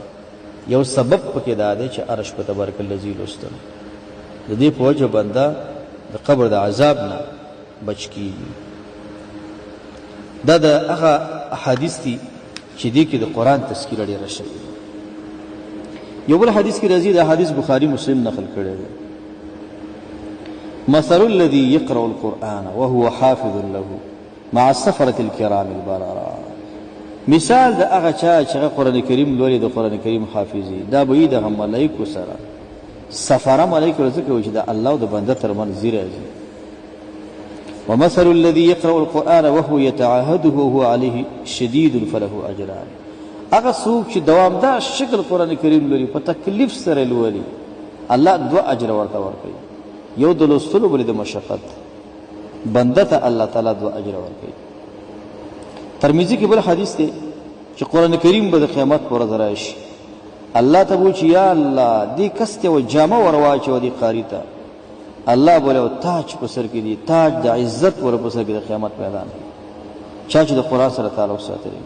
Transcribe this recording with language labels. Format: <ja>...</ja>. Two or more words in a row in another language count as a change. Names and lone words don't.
<ps>یو سبب پکې دا دی چې هر شپه تبارک الذی لوستل د دې په وجه بنده د قبر د عذاب نه بچ کیږي. دا د هغه احادیث دي چې دې کې د قرآن تذکیره ډېره شوې ده. یو بل حدیث کې راځي، دا حدیث بخاری مسلم نقل کړی دی:</ps> <ar>مثل الذي يقرأ القرآن وهو حافظ له مع السفرة الكرام البررة.</ar> <ps>مثال د هغه چا چې قرآن کریم لولي د قرآن کریم حافظي، دا به د ملائکو سره سفاره ملائکه ورته کوي چې دا الله او د بنده ترمنځ زیری راځي.</ps> <ar>ومثل الذي يقرأ القرآن وهو يتعاهده وهو عليه شديد فله أجران.</ar> <ps>هغه څوک چې دوامدار شکل قرآن کریم لري په تکلیف سره لولي الله 2 اجر ورته ورکوي، یو د لوستلو بل د مشقت. بنده ته الله تعالی 2 اجر ورکوي. ترمذی کې بل حدیث دی چې قرآن کریم به د قیامت پر ورځ راشي، الله ته وایي چې یا الله دې کس ته و جامه ورواچو دې قاری ته، الله بوله تاج په سر کې دی، تاج د عزت ور په سر کې د قیامت میدان چا چې د قرآن سره تعلق ساتي.</ps>